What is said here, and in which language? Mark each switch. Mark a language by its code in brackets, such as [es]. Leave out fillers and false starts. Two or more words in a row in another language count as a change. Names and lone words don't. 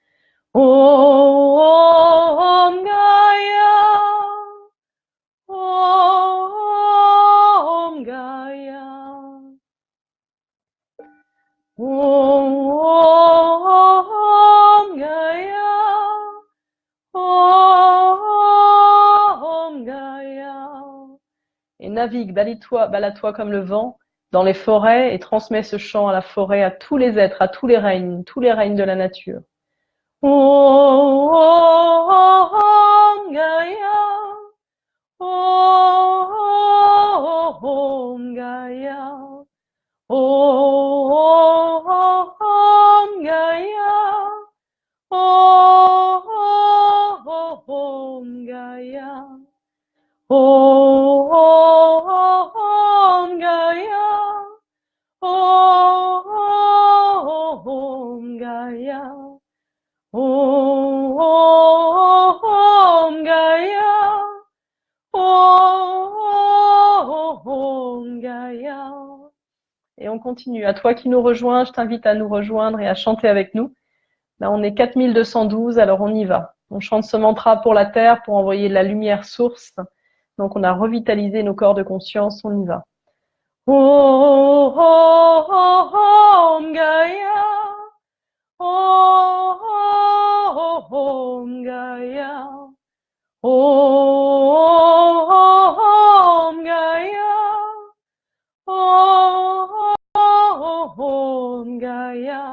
[fr] Om Gaia, Om Gaia, Om Gaia, Om Gaia. Et navigue, balade-toi comme le vent dans les forêts et transmets ce chant à la forêt, à tous les êtres, à tous les règnes de la nature. Om Gaia, Om Gaia, Om Gaia, Om Gaia, Om Gaia, Om Gaia, Om Gaia, Om Gaia. Et on continue. À toi qui nous rejoins, je t'invite à nous rejoindre et à chanter avec nous. Là, on est 4212, alors on y va. On chante ce mantra pour la terre, pour envoyer de la lumière source. Donc, on a revitalisé nos corps de conscience, on y va. Om Gaia, Om Gaia, Om Gaia, Om Gaia.